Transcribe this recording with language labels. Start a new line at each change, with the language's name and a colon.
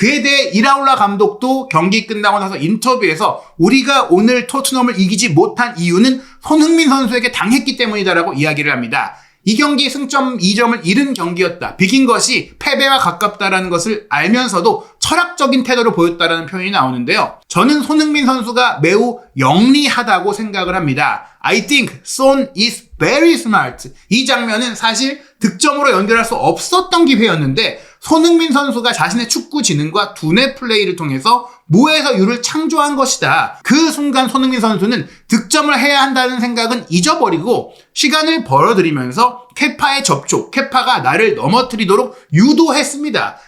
Korean: 그에 대해 이라올라 감독도 경기 끝나고 나서 인터뷰에서 우리가 오늘 토트넘을 이기지 못한 이유는 손흥민 선수에게 당했기 때문이다라고 이야기를 합니다. 이 경기 승점 2점을 잃은 경기였다. 비긴 것이 패배와 가깝다라는 것을 알면서도 철학적인 태도를 보였다라는 표현이 나오는데요. 저는 손흥민 선수가 매우 영리하다고 생각을 합니다.
English: I think Son is very smart.
Korean: 이 장면은 사실 득점으로 연결할 수 없었던 기회였는데 손흥민 선수가 자신의 축구 지능과 두뇌 플레이를 통해서 무에서 유를 창조한 것이다. 그 순간 손흥민 선수는 득점을 해야 한다는 생각은 잊어버리고 시간을 벌어들이면서 케파의 접촉, 케파가 나를 넘어뜨리도록 유도했습니다.